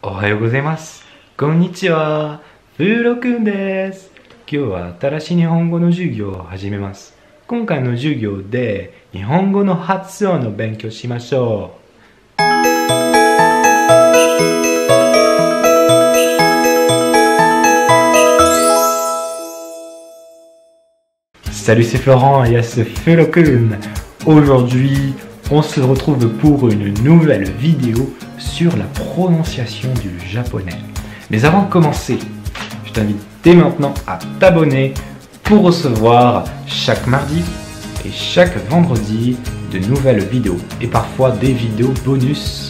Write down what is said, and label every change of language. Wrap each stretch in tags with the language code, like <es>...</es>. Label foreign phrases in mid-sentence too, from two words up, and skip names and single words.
<ja>おはようございます。こんにちは。フーロくんです。今日は新しい日本語の授業を始めます。今回の授業で日本語の発音の勉強しましょう。</ja> <fr>Salut, c'est Florent et c'est Fulokun. Aujourd'hui, on se retrouve pour une nouvelle vidéo sur la prononciation du japonais. Mais avant de commencer, je t'invite dès maintenant à t'abonner pour recevoir chaque mardi et chaque vendredi de nouvelles vidéos et parfois des vidéos bonus.</fr>